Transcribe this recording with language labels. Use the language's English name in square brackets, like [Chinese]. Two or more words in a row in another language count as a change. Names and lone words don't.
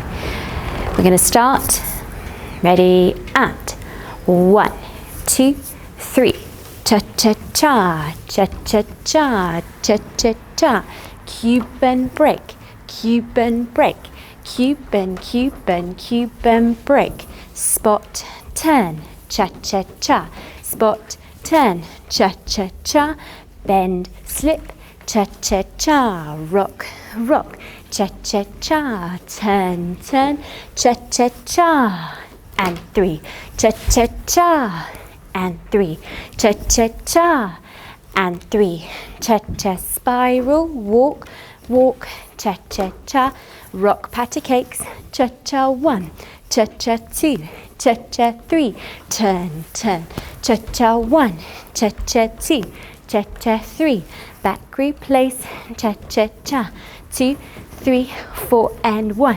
[English] We're going to start. Ready, and 1, 2, 3. Cha-cha-cha, cha-cha-cha, cha-cha-cha. Cuban break, Cuban break. Cuban, Cuban, Cuban break. Spot 10, cha-cha-cha. Spot 10, cha-cha-cha. Bend, slip, cha-cha-cha. Rock, rock, cha-cha-cha. Turn, turn, cha-cha-cha. And 3, cha-cha-cha. And 3, cha-cha-cha. And 3, cha-cha. Spiral, walk, walk, cha-cha-cha. Rock patty cakes, cha-cha 1, cha-cha 2, cha-cha 3. Turn, turn, cha-cha 1, cha-cha 2, cha-cha 3. Back replace, cha-cha-cha. 2, 3, 4, and 1.